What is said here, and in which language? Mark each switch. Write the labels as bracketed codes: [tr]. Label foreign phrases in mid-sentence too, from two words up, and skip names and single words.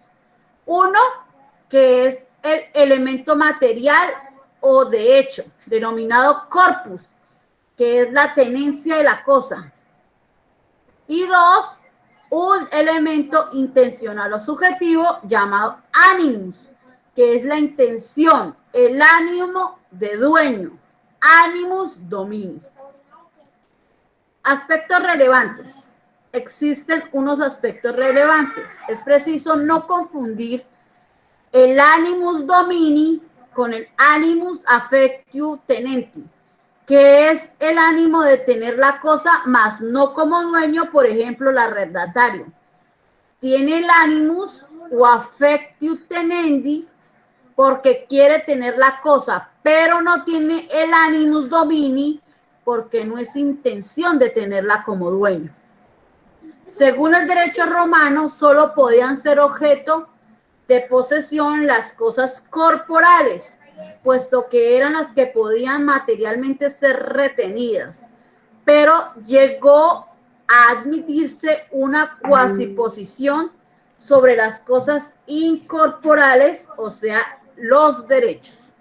[es] Uno, que es el elemento material o de hecho, denominado corpus, que es la tenencia de la cosa. Y 2, un elemento intencional o subjetivo llamado animus, que es la intención, el ánimo de dueño, [la] animus domini. [es] Aspectos relevantes. Existen unos aspectos relevantes. Es preciso no confundir el [la] animus domini [es] con el [la] animus affectio tenenti, [es] que es el ánimo de tener la cosa, mas no como dueño. Por ejemplo, el arrendatario tiene el animus o [la] affectio tenendi [es] porque quiere tener la cosa, pero no tiene el [la] animus domini [es] porque no es intención de tenerla como dueño. Según el derecho romano, solo podían ser objeto de posesión las cosas corporales, puesto que eran las que podían materialmente ser retenidas, pero llegó a admitirse una cuasiposición sobre las cosas incorporales, o sea, los derechos.